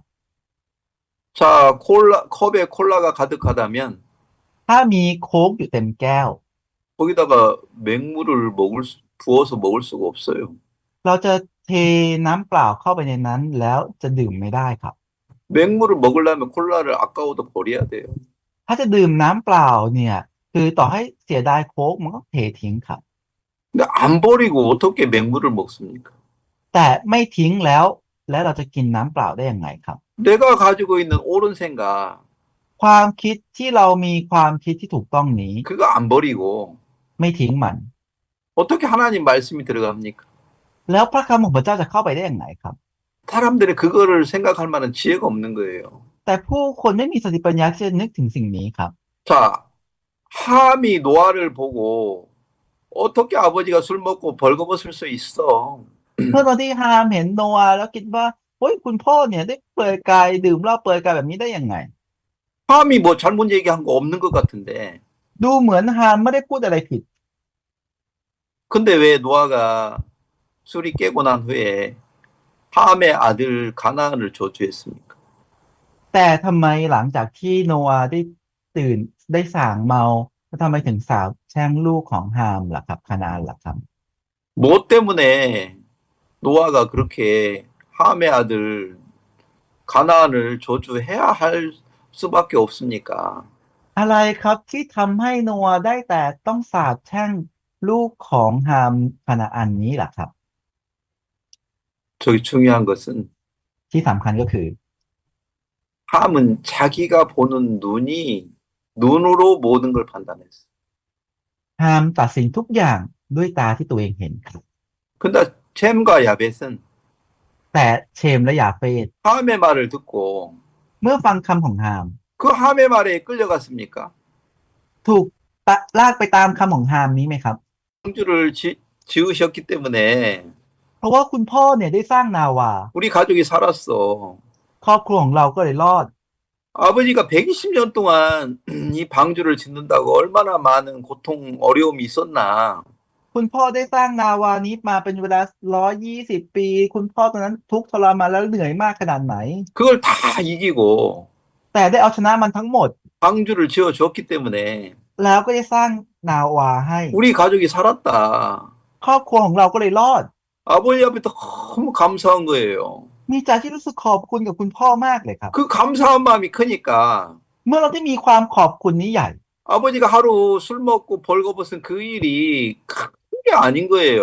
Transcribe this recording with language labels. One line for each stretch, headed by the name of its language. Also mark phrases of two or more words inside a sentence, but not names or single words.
Korean: 자, 컵에 콜라가 가득하다면
Thai: ถ้ามีโค้กอยู่เต็มแก้ว
Korean: 거기다가 맹물을 부어서 먹을 수가 없어요.
Thai: เราจะเทน้ำเปล่าเข้าไปในนั้นแล้วจะดื่มไม่ได้ครับ
Korean: 맹물을 먹으려면 콜라를 아까워도 버려야 돼요.
Thai: ถ้าจะดื่มน้ำเปล่าเนี่ยคือต่อให้เสียดายโค้กมันก็เททิ้งครับ
Korean: 근데 안 버리고 어떻게 맹물을 먹습니까?
Thai: แต่ไม่ทิ้งแล้วเราจะกินน้ำเปล่าได้ยังไงครับ
Korean: 내가 가지고 있는 옳은 생각
Thai: ความคิดที่เรามีความคิดที่ถูกต้องนี้
Korean: 그거 안 버리고
Thai: ไม่ทิ้งมัน
Korean: 어떻게 하나님 말씀이 들어갑니까?
Thai: แล้วพระคำของพระเจ้าจะเข้าไปได้อย่างไรครับ
Korean: 사람들이 그거를 생각할 만한 지혜가 없는 거예요.
Thai: แต่ผู้คนไม่มีสติปัญญาที่จะนึกถึงสิ่งนี้ครับ
Korean: 자, 함이 노아를 보고 어떻게 아버지가 술 먹고 벌거벗을 수 있어?
Thai: เมื่อตอนที่ฮามเห็นโนอาห์แล้วคิดว่าเฮ้ยคุณพ่อเนี่ยได้เปลือยกายดื่มเหล้าเปลือยกายแบบนี้ได้ยังไง
Korean: 함이 뭐 잘못 얘기한 거 없는 것 같은데.
Thai: ดูเหมือนฮามไม่ได้พูดอะไรผิด
Korean: 근데 왜 노아가 술이 깨고 난 후에 함의 아들 가나안을 저주했습니까?
Thai: แต่ทำไมหลังจากที่โนอาห์ได้ตื่นได้ส่างเมาแล้วทำไมถึงสาปแช่งลูกของฮามล่ะครับคานาอันล่ะครับ
Korean: 뭐 때문에 노아가 그렇게 함의 아들 가나안을 저주해야 할 수밖에 없습니까?
Thai: อะไรครับที่ทำให้โนอาห์ได้แต่ต้องสาปแช่งลูกของฮามคานาอันนี้ล่ะครับ
Korean: 저기 중요한 것은
Thai: ที่สำคัญก็คือ
Korean: 함은 자기가 보는 눈으로 모든 걸 판단했어.
Thai: ฮามตัดสินทุกอย่างด้วยตาที่ตัวเองเห็นครับ
Korean: 근데 젬과 야벳은
Thai: แต่เชมและยาเฟต
Korean: 함의 말을 듣고
Thai: เมื่อฟังคำของฮาม
Korean: 그 함의 말에 끌려갔습니까?
Thai: ถูกลากไปตามคำของฮามนี้ไหมครับ
Korean: 방주를 지으셨기 때문에
Thai: เพราะว่าคุณพ่อเนี่ยได้สร้างนาวา
Korean: 우리 가족이 살았어.
Thai: ครอบครัวของเราก็เลยรอด
Korean: 아버지가 120년 동안 이 방주를 짓는다고 얼마나 많은 고통, 어려움이 있었나.
Thai: คุณพ่อได้สร้างนาวานี้มาเป็นเวลา120 ปี คุณพ่อตอนนั้นทุกข์ทรมานแล้วเหนื่อยมากขนาดไหน
Korean: 그걸 다 이기고
Thai: แต่ได้เอาชนะมันทั้งหมด
Korean: 방주를 지어줬기 때문에
Thai: แล้วก็ได้สร้างนาวาให้
Korean: 우리 가족이 살았다.
Thai: ครอบครัวของเราก็เลยรอด
Korean: 아버지 앞에 너무 감사한 거예요.
Thai: มีใจที่รู้สึกขอบคุณกับคุณพ่อมากเลยครับ
Korean: 그 감사한 마음이 크니까
Thai: เมื่อเราได้มีความขอบคุณนี้ใหญ่
Korean: 아버지가 하루 술 먹고 벌거벗은 그 일이 큰 게 아닌 거예요.